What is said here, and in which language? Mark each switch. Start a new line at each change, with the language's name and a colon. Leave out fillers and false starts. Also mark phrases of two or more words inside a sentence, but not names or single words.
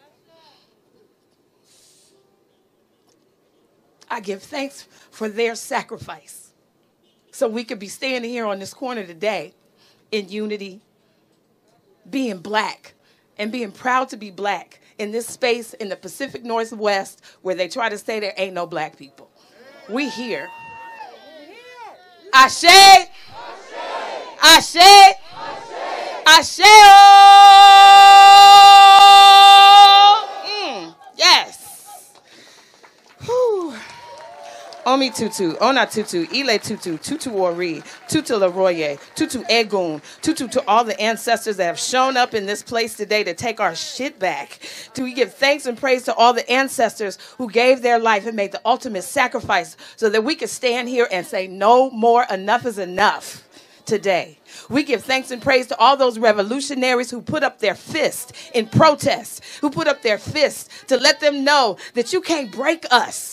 English: I give thanks for their sacrifice so we could be standing here on this corner today in unity, being black and being proud to be black in this space in the Pacific Northwest where they try to say there ain't no black people. We here. Ashe.
Yoruba: Ashe. Ashe.
English: Yes. Whew.
Yoruba: Omi Tutu, Ona Tutu, Ile Tutu, Tutu Ori, Tutu Leroye, Tutu Egun, Tutu
English: to all the ancestors that have shown up in this place today to take our shit back. Do we give thanks and praise to all the ancestors who gave their life and made the ultimate sacrifice so that we could stand here and say no more, enough is enough today. We give thanks and praise to all those revolutionaries who put up their fist in protest, who put up their fist to let them know that you can't break us.